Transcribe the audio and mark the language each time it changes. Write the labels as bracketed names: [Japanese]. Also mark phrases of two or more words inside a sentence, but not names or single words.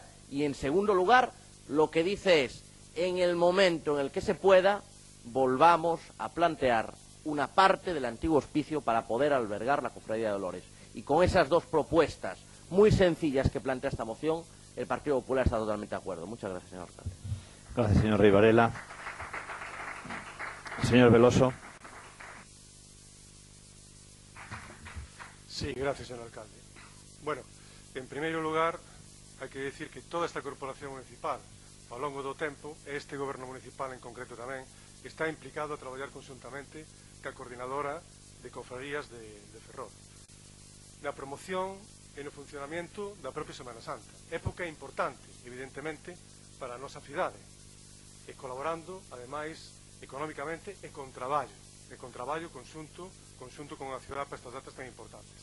[Spanish] Y, en segundo lugar, lo que dice es, en el momento en el que se pueda, volvamos a plantear una parte del antiguo hospicio para poder albergar la Cofradía de Dolores. Y con esas dos propuestas muy sencillas que plantea esta moción, el Partido Popular está totalmente de acuerdo. Muchas gracias, señor alcalde. Gracias, señor Rey Varela. Señor Veloso. Sí, gracias, señor alcalde. [Galician] Bueno, en primeiro lugar, hai que decir que toda esta corporación municipal, ao longo do tempo, e este goberno municipal en concreto tamén, está implicado a traballar conxuntamente ca coordinadora de cofradías de Ferrol, na promoción e no funcionamento da propia Semana Santa, época importante, evidentemente, para a nosa cidade, e colaborando, ademais, económicamente e con traballo conxunto con a cidade para estas datas tan importantes.